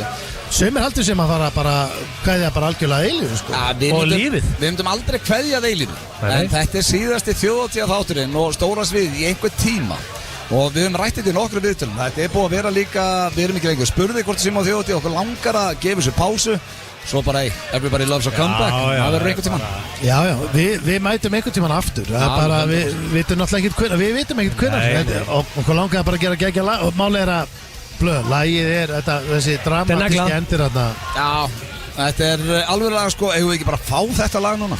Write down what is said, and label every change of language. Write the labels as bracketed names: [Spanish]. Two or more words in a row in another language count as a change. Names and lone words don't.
[Icelandic] Sumir heldur sem að fara bara kveðja bara algjörlega eilífu sko. Og lífið. Við myndum aldrei kveðja að eilífu, en þetta er síðasti þjóðhátíðaþátturinn og stóra svið í einhver tíma. Og við höfum rætt þetta í nokkru viðtölum. Þetta er búið að vera líka, við erum ekki lengur spurði hvort sem á þjóðhátíð, okkur langar að gefa þessu pásu. Svo bara, [English] everybody loves a comeback. [Icelandic] Það verður einhvern tímann. Já, við mætum einhvern tímann aftur. Það er bara, við vitum náttúrulega ekkert hvernig, við vitum ekkert hvernig. Og okkur langar bara að gera geggja lag. Og málið er að, lagið er þessi dramatíski endir þarna. Já, Þetta alveg lag sko, eigum við ekki bara að fá þetta lag núna?